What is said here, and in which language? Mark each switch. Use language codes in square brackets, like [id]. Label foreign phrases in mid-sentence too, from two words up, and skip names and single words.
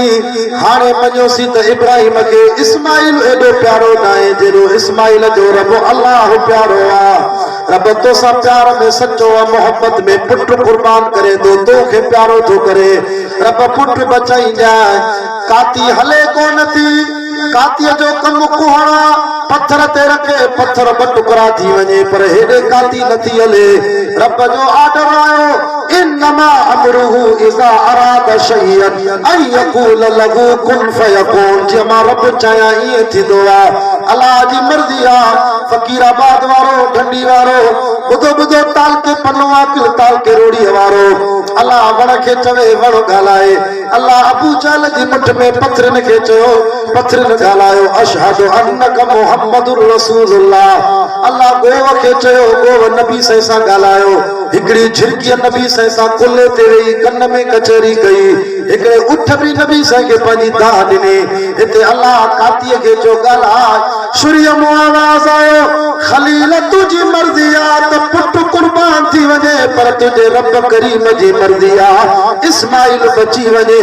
[sd] हाणे मञोसी त इब्राहिम खे इस्माइल एॾो प्यारो न आहे जेॾो इस्माइल जो रब अल्लाह प्यारो आहे। रब तोसां प्यार में सचो आहे मोहब्बत में पुट कुर्बान करे थो तोखे प्यारो थो करे। रब पुट बचाईंदा। काती हले कोन थी कातीअ जो कमु कुहणा पत्थर ते रखे पत्थर ब टुकड़ा थी वञे पर हेॾे काती नथी हले। रब जो आर्डर आयो [ar] إنما أمره إذا أراد شيئا أن يقول له كن فيكون. [sd] जे मां रब चाहियां ईअं थींदो आहे। अल्लाह जी मर्ज़ी आहे। फ़कीराबाद वारो ढंडी वारो ॿुधो ॿुधो ताल के पनो आकिल ताल के रोड़ीअ वारो अल्लाह वण खे चवे वण ॻाल्हाए। अल्लाह अबू जहल जी मुठ में पथरनि खे चयो पथरनि ॻाल्हायो [ar] أشهد أنك محمد رسول الله. [sd] अल्लाह गोव खे चयो गोव नबी सां ॻाल्हायो। हिकिड़ी झिरकीअ नबी सां कुल्हे ते वेही कन में कचहरी कई। हिकिड़े उठ भी नबी सां खे पंहिंजी दाह ॾिनी। हिते अल्लाह कातीअ खे चयो ॻाल्हाए। शुरीअ मां आवाज़ आयो खलील तुंहिंजी मर्ज़ी आहे त पुट कुर्बान थी वञे पर तुंहिंजे रब करीम जी मर्ज़ी आहे इस्माइल बची वञे।